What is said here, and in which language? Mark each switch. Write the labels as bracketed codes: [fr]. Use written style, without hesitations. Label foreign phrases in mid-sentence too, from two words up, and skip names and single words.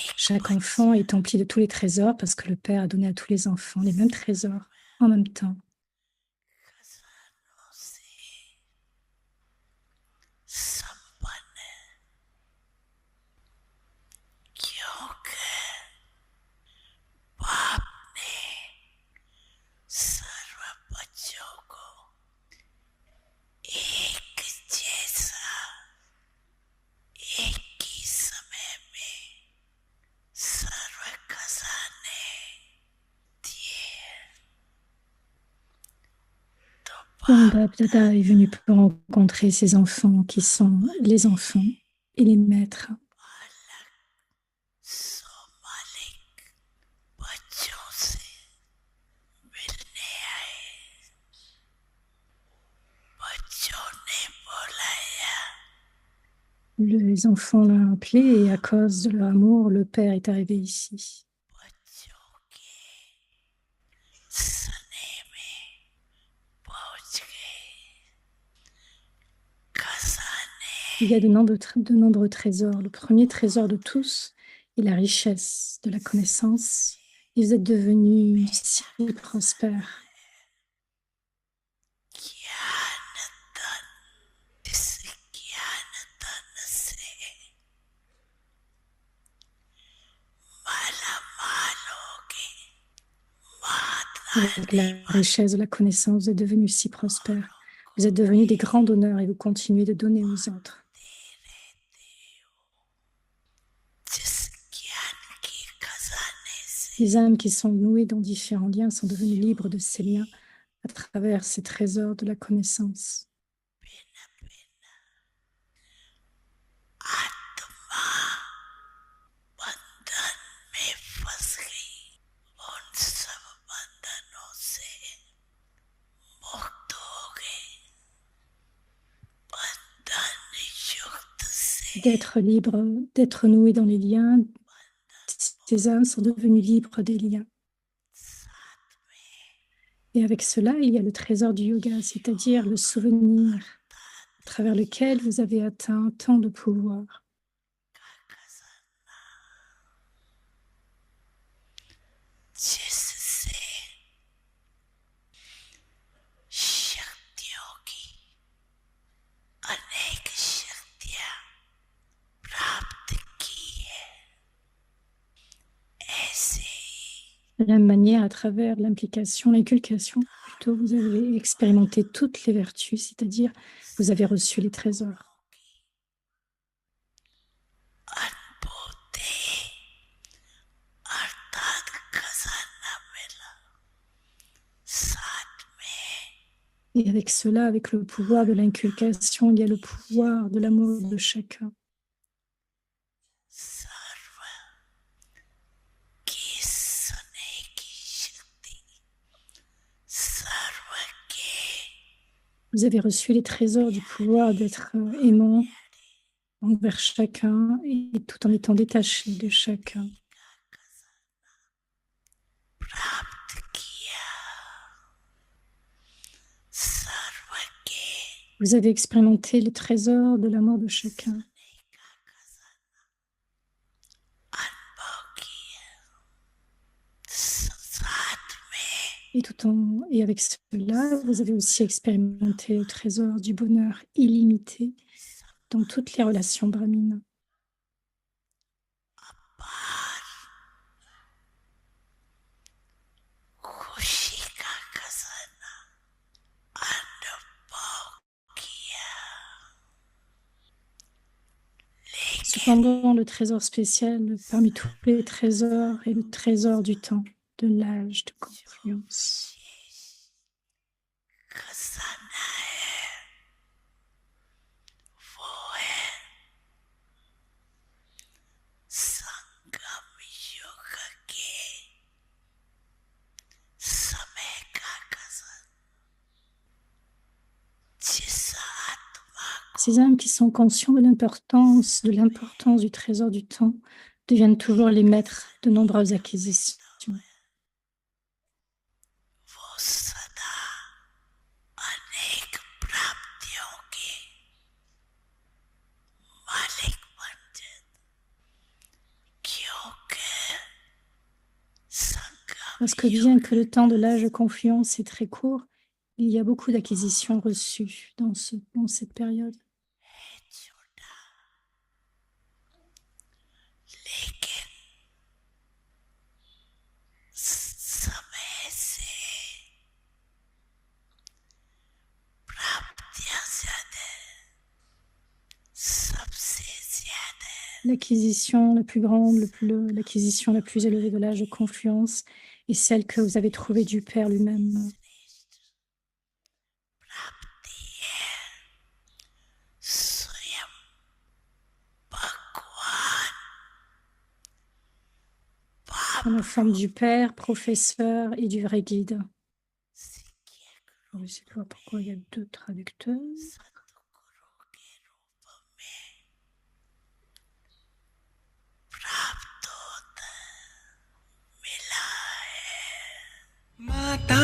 [fr] chaque enfant est empli de tous les trésors parce que le Père a donné à tous les enfants les mêmes trésors en même temps. [hi] खजानों से संपन्न क्योंकि बाप ने सर्व बच्चों को एक जैसा एक ही समय में सर्व खजाने दिए तो [fr] Donc, [hi] बाप [fr] Dada est venu pour rencontrer ses enfants qui sont les enfants et les maîtres. [hi] अलग सो मालिक बच्चों से मिलने आए बच्चों ने बुलाया [fr] Les enfants l'ont appelé et à cause de leur amour, le Père est arrivé ici. [hi] बच्चों के सने में पहुंच गए खजाने [fr] Il y a de nombreux trésors. Le premier trésor de tous est la richesse de la connaissance. Et vous êtes devenus si prospères. [hi] ज्ञान धन इस ज्ञान धन से माला माल हो गए [fr] Avec माधवानी la richesse de la connaissance, vous êtes devenus si prospères. Vous êtes devenus des grands donneurs et vous continuez de donner aux autres. [hi] जिस ज्ञान के खजाने से [fr] Les âmes qui sont nouées dans différents liens sont devenues libres de ces liens à travers ces trésors de la connaissance. [hi] भिन्न भिन्न आत्मा बंधन में फंस गई उन सब बंधनों से मुक्त हो गए बंधन युक्त से [fr] D'être libre, d'être noué dans les liens, ces âmes sont devenues libres des liens. [hi] साथ में [fr] Et avec cela, il y a le trésor du yoga, c'est-à-dire le souvenir à travers lequel vous avez atteint tant de pouvoir. [hi] का खजाना जिससे शक्तियों की अनेक शक्तियां प्राप्त की है ऐसे ही [fr] De la même manière, à travers l'implication, l'inculcation, plutôt, vous avez expérimenté toutes les vertus, c'est-à-dire vous avez reçu les trésors. [hi] अनुभूति अर्थात खजाना मिला साथ में [fr] Et avec cela, avec le pouvoir de l'inculcation, il y a le pouvoir de l'amour de chacun. [hi] सर्व की सुने की शक्ति सर्व के [fr] Vous avez reçu les trésors du pouvoir d'être aimant envers chacun et tout en étant détaché de chacun. [hi] प्राप्त किया सर्व के [fr] Vous avez expérimenté les trésors de l'amour de chacun. [hi] अनुभव किया साथ में [fr] Et avec cela, vous avez aussi expérimenté le trésor du bonheur illimité dans toutes les relations brahmines. [hi] अपार खुशी का खजाना अनुभव किया लेकिन [fr] Cependant, le trésor spécial parmi tous les trésors est le trésor du temps, de l'âge de confluence. [hi] विशेष खजाना है वो है संगम युग के समय का खजाना जिस आत्मा को [fr] Ces âmes qui sont conscients de l'importance du trésor du temps deviennent toujours les maîtres de nombreuses acquisitions. [hi] वो सदा अनेक प्राप्तियों के मालिक बन जाते क्योंकि [fr] Parce que bien que le temps de l'âge de confluence est très court, il y a beaucoup d'acquisitions reçues dans cette période. [hi] लेकिन समय से प्राप्तियां ज्यादा सबसे ज्यादा [fr] L'acquisition la plus grande, l'acquisition la plus élevée de l'âge de confluence est celle que vous avez trouvée du Père lui-même. [hi] प्राप्ति है स्वयं भगवान [fr] Dans la forme du Père, professeur et du vrai guide. Je ne sais pas pourquoi il y a deux traducteurs. [hi] सतगुरु के रूप में प्राप्त होता मिला है माता